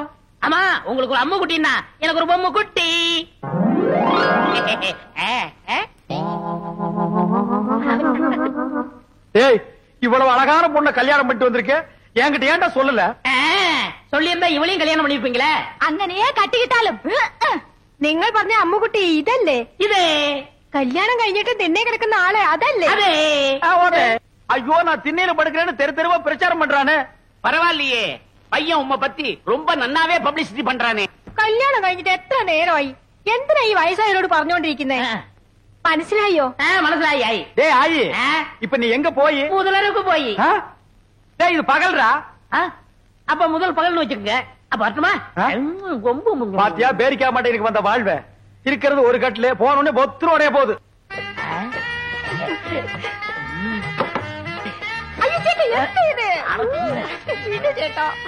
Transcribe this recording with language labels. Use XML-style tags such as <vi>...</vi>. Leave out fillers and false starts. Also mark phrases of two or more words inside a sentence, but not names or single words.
<ta>ஆமா, உங்களுக்கு ஒரு அம்மு குட்டின்னா எனக்கு ஒரு பொம்மை குட்டி. ஏய், இவ்வளவு அழகான பொண்ணை கல்யாணம் பண்ணிட்டு வந்திருக்க, என்கிட்ட ஏன்டா சொல்லல? சொல்லி இருந்தா இவளையும் கல்யாணம் பண்ணிருப்பீங்களே.</ta> <ml>അങ്ങനെയേ കട്ടിക്കിട്ടാലും നിങ്ങൾ പറഞ്ഞ അമ്മുകുട്ടി ഇതല്ലേ? ഇത് കല്യാണം കഴിഞ്ഞിട്ട് തിന്നെ കിടക്കുന്ന ആളെ അതല്ലേ? അതെ.</ml> <ta>ஐயோ, நான் திண்ணையில படுக்கிறேன்னு தெரு தெருவா பிரச்சாரம் பண்றானே. பரவாயில்லையே, பையன் உம்மை பத்தி ரொம்ப நன்னாவே பப்ளிசிட்டி பண்றானே.</ta> <ml>കല്യാണം കഴിഞ്ഞിട്ട് എത്ര നേരമായി? എന്തിനാ ഈ വയസ്സായവരോട് പറഞ്ഞോണ്ടിരിക്കുന്നേ? മനസ്സിലായോ? മനസ്സിലായി.</ml> <ta>டேய் ஆயி, இப்ப நீ எங்க போய்? முதலருக்கு போய். டேய் இது பகல்ரா. அப்ப முதல் பகல்னு வச்சுக்கங்க. அப்ப அர்த்தமா பாத்தியா பேரிக்கா மாட்டே எனக்கு வந்த வாழ்வே இருக்கிறது ஒரு கட்டிலே போனோடனே பொத்துறோடே போகுது. ஐயோ சேட்டா என்ன இது? சேட்டா</ta>